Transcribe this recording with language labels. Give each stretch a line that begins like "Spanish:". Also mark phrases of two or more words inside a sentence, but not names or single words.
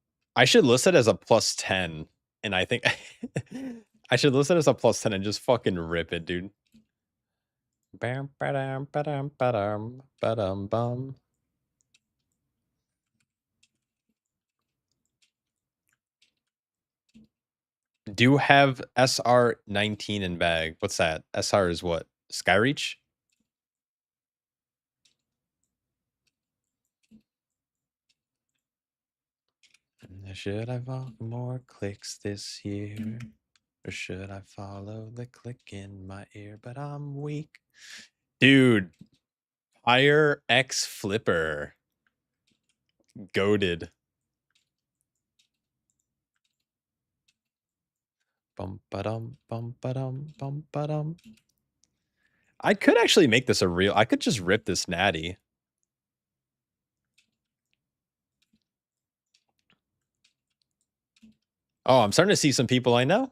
English: I should list it as a +10, and I think I should list it as a +10 and just fucking rip it, dude. Bam, ba-dum, ba-dum, ba-dum, ba-dum, bum. Do have SR19 in bag. What's that? SR is what? Skyreach? Should I walk more clicks this year? Or should I follow the click in my ear? But I'm weak. Dude. Fire X Flipper. Goated. Bum ba-dum, bum ba-dum, bum ba-dum. I could actually make this a real. I could just rip this natty. Oh, I'm starting to see some people I know.